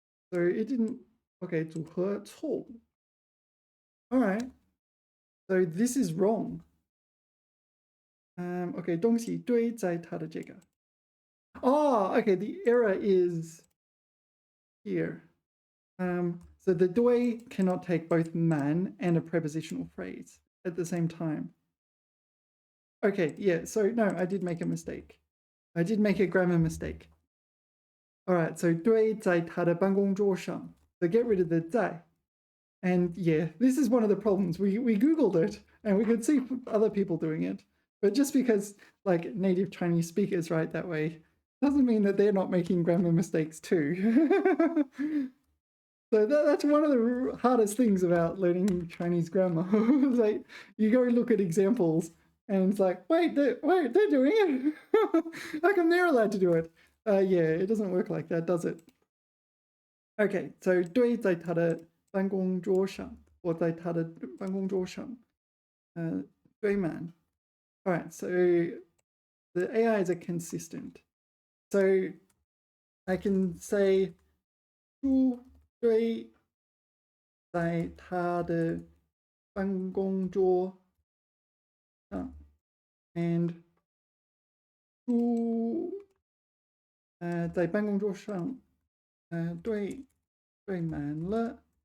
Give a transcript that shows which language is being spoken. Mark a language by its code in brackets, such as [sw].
[en] So it didn't. Okay, 组合错误.All right. So this is wrong. [zh] Okay, 东西堆在他的这个. [en] Oh, okay, the error is here. So the 堆 cannot take both man and a prepositional phrase at the same time. Okay, yeah, so no, I did make a mistake. I did make a grammar mistake. All right, so [zh] 堆在他的办公桌上. [en] So get rid of the 在. And yeah, this is one of the problems. We Googled it and we could see other people doing it. But just because like native Chinese speakers write that way doesn't mean that they're not making grammar mistakes too. So that's one of the hardest things about learning Chinese grammar. It's like you go look at examples and it's like, wait, they're doing it. How come they're allowed to do it? Yeah, it doesn't work like that, does it? Okay, so [zh] 堆在他的办公桌上，或在他的办公桌上，堆满。 [en] All right, so the AIs are consistent. So I can say [zh] 书堆在他的办公桌上，and 书在办公桌上堆满了